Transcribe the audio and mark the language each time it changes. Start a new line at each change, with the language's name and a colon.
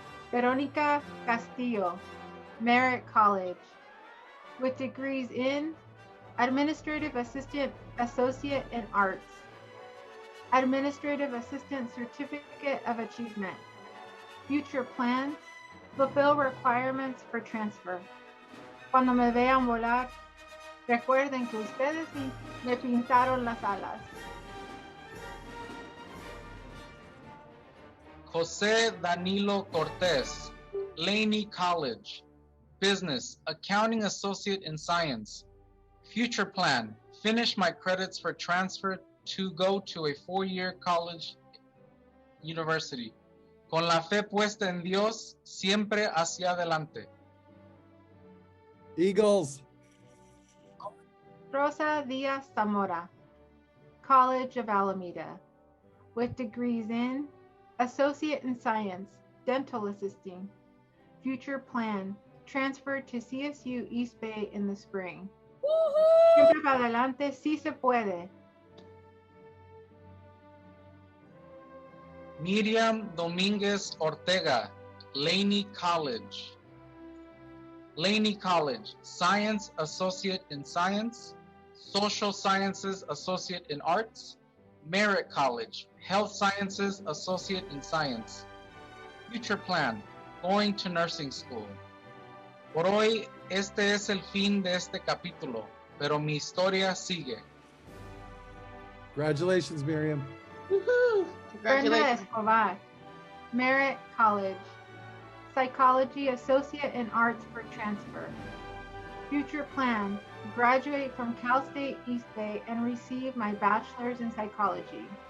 English: Veronica Castillo, Merritt College, with degrees in Administrative Assistant Associate in Arts. Administrative Assistant Certificate of Achievement. Future plans, fulfill requirements for transfer.
Spanish: Cuando me vean volar, recuerden que ustedes me pintaron las alas.
English: Jose Danilo Cortez, Laney College, Business, Accounting Associate in Science. Future plan, finish my credits for transfer to go to a 4-year college university.
Spanish: Con la fe puesta en Dios, siempre hacia adelante.
English: Eagles. Rosa Diaz Zamora, College of Alameda, with degrees in Associate in Science, Dental Assisting. Future plan, transfer to CSU East Bay in the spring.
Spanish: Siempre para adelante, sí se puede.
English: Miriam Dominguez Ortega, Laney College. Laney College, Science Associate in Science, Social Sciences Associate in Arts, Merritt College, Health Sciences Associate in Science. Future plan, going to nursing school.
Spanish: Por hoy, este es el fin de este capítulo, pero mi historia sigue.
English: Congratulations, Miriam. Brenda Escobar, Merritt College, Psychology Associate in Arts for transfer. Future plan, graduate from Cal State East Bay and receive my bachelor's in psychology.